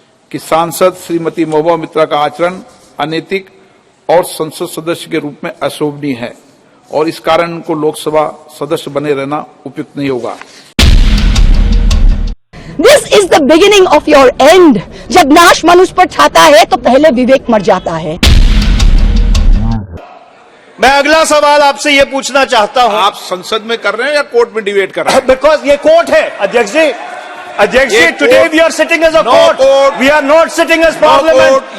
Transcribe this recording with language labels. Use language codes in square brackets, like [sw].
[hi] कि सांसद श्रीमती महुआ मोइत्रा का आचरण अनैतिक और संसद सदस्य के रूप में अशोभनीय है और इस कारण उनको लोकसभा सदस्य बने रहना उपयुक्त नहीं होगा। [en] This is the beginning of your end. [hi] जब नाश मनुष्य पर छाता है तो पहले विवेक मर जाता है। मैं अगला सवाल आपसे ये पूछना चाहता हूं। आप संसद में कर रहे हैं या कोर्ट में डिबेट कर रहे हैं? [en] because [hi] ये कोर्ट है अध्यक्ष जी। [en] अध्यक्ष जी, today we are sitting as a court, we are not sitting as parliament.